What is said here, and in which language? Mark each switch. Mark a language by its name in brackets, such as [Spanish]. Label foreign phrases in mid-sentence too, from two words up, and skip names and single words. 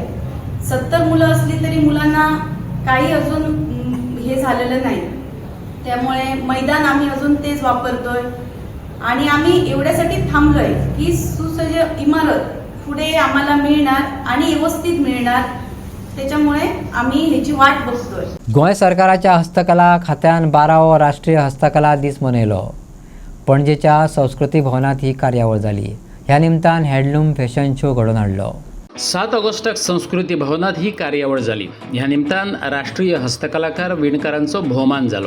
[Marathi] 70 मुलं असली तरी मुलांना काही अजून हे झालेलं नाही. त्यामुळे मैदान आम्ही अजून तेच वापरतोय आणि आम्ही एवढ्यासाठी थांबलोय की सुसज्ज इमारत पुढे आम्हाला मिळणार आणि व्यवस्थित मिळणार. त्याच्यामुळे आम्ही ह्याची वाट बघतोय. [Konkani] गोंय सरकाराच्या हस्तकला खात्यान 12वो राष्ट्रीय हस्तकला दीस मनयलो. पणजेच्या संस्कृती भवनात ही कार्यावळ जाली. ह्या निमतान [English] handloom fashion show [Konkani] घडोवन हाडलो. 7 ऑगस्टाक संस्कृती भवनात ही कार्यावळ जाली. ह्या निमतान राष्ट्रीय हस्तकलाकार विणकारांचो भोवमान जालो.